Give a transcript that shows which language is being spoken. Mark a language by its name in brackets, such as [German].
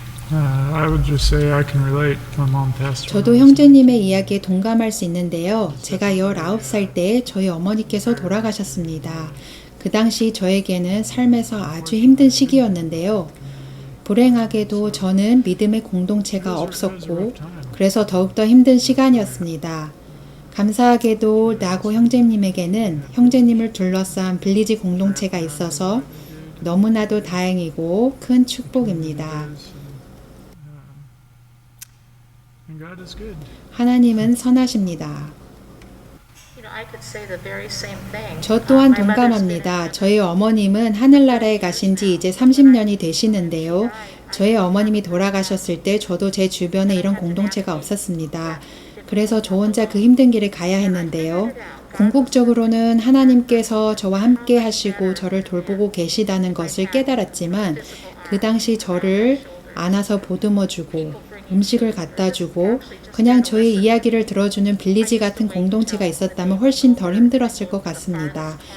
[English] I would just say I can relate. My mom passed away. [Korean] 저도 형제님의 이야기에 동감할 수 있는데요. 제가 19살 때 저희 어머니께서 돌아가셨습니다. 그 당시 저에게는 삶에서 아주 힘든 시기였는데요. 불행하게도 저는 믿음의 공동체가 없었고 그래서 더욱더 힘든 시간이었습니다. 감사하게도 나고 형제님에게는 형제님을 둘러싼 빌리지 공동체가 있어서 너무나도 다행이고 큰 축복입니다. [English] And God is good. [Korean] 하나님은 선하십니다. [English] You know, I could say the very same thing. [Korean] 저 또한 [English] My mother's been [Korean] 동감합니다. 저희 어머님은 하늘나라에 가신 지 이제 30년이 되시는데요. 저희 어머님이 돌아가셨을 때 저도 제 주변에 이런 공동체가 없었습니다. 그래서 저 혼자 그 힘든 길을 가야 했는데요. 궁극적으로는 하나님께서 저와 함께 하시고 저를 돌보고 계시다는 것을 깨달았지만 그 당시 저를 안아서 보듬어주고 음식을 갖다 주고 그냥 저의 이야기를 들어주는 빌리지 같은 공동체가 있었다면 훨씬 덜 힘들었을 것 같습니다.